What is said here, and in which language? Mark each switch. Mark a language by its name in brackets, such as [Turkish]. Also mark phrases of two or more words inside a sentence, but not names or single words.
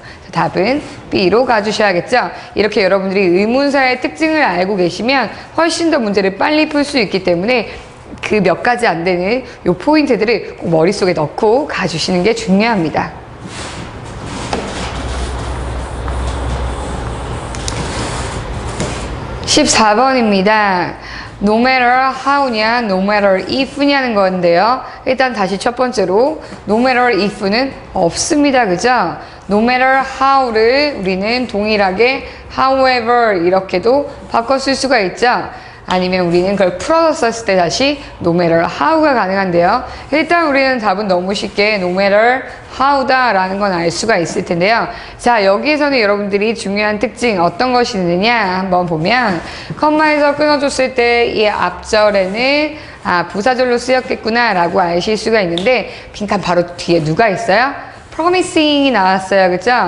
[Korean] 답은 B로 가주셔야겠죠. 이렇게 여러분들이 의문사의 특징을 알고 계시면 훨씬 더 문제를 빨리 풀 수 있기 때문에 그 몇 가지 안 되는 요 포인트들을 꼭 머릿속에 넣고 가주시는 게 중요합니다. (14번입니다) [English] No matter how [Korean] 냐, [English] no matter if [Korean] 냐는 건데요. 일단 다시 첫 번째로 [English] no matter if [Korean] 는 없습니다. 그죠? [English] No matter how [Korean] 를 우리는 동일하게 however 이렇게도 바꿔 쓸 수가 있죠. 아니면 우리는 그걸 풀어서 썼을 때 다시 [English] no matter how [Korean] 가 가능한데요. 일단 우리는 답은 너무 쉽게 [English] no matter how [Korean] 다 라는 건 알 수가 있을 텐데요. 자, 여기에서는 여러분들이 중요한 특징 어떤 것이 있느냐 한번 보면 컴마에서 끊어줬을 때 이 앞절에는 부사절로 쓰였겠구나 라고 아실 수가 있는데 빈칸 바로 뒤에 누가 있어요? promising이 나왔어요. 그죠?